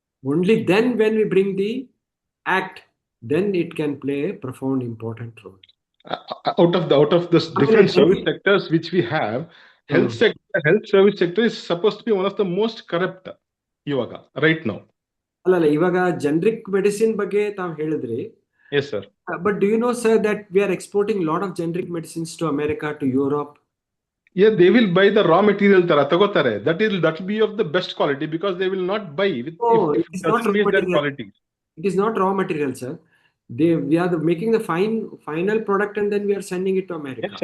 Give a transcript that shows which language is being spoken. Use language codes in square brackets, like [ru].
[en] Only then when we bring the act, then it can play a profound important role. Out of the different service sectors which we have, health service sector is supposed to be one of the most corrupt ivaga right now. [kn] ಅಲ್ಲ, ಇವಾಗ generic medicine ಬಗ್ಗೆ ತಾವು ಹೇಳಿದ್ರಿ. [en] Yes sir. But do you know sir that we are exporting lot of generic medicines to America, to Europe? Yeah, they will buy the raw material [kn] ತರ ತಗೋತಾರೆ. [en] That will be of the best quality because they will not buy with it is not raw material. Quality. It is not raw material, sir. We are making the final product and then we are sending it to America.